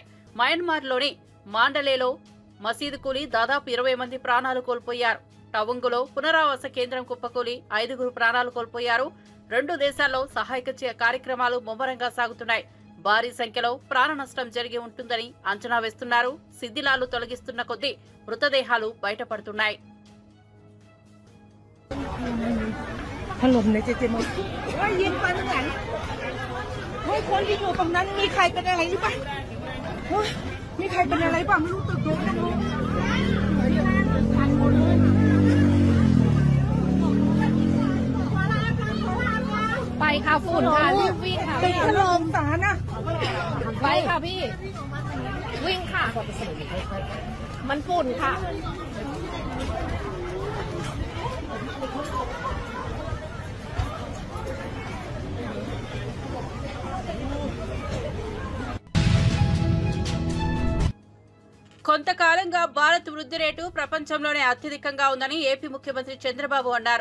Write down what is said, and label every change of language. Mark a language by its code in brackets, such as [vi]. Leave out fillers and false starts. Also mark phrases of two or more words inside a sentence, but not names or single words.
[te] మయన్మార్లోని మాండలేలో మసీదు కూలి దాదాపు 20 మంది ప్రాణాలు కోల్పోయారు. టవంగులో పునరావాస కేంద్రం కుప్పకూలి 5గురు ప్రాణాలు కోల్పోయారు. 2 దేశాల్లో సహాయక కార్యక్రమాలు ముమ్మరంగా సాగుతున్నాయి. భారీ సంఖ్యలో ప్రాణ నష్టం జరిగి ఉంటుందని అంచనా వేస్తున్నారు. శిథిలాలు తొలగిస్తున్న కొద్దీ మృతదేహాలు బయటపడుతున్నాయి. [th] ถล่มในเจเจมายิงไปตรงไหนคนที่อยู่ตรงนั้นมีใครเป็นอะไรหรือเปล่ามีใครเป็นอะไรบ้างไม่รู้ตึกโดนกันรู้ ไปค่ะฝุ่นค่ะรีบวิ่งค่ะ ตึกถล่มสารนะ ไปค่ะพี่วิ่งค่ะมันฝุ่นค่ะ [te] కొంతకాలంగా భారత్ వృద్ధి రేటు ప్రపంచంలోనే అత్యధికంగా ఉందని ఏపీ ముఖ్యమంత్రి చంద్రబాబు అన్నారు.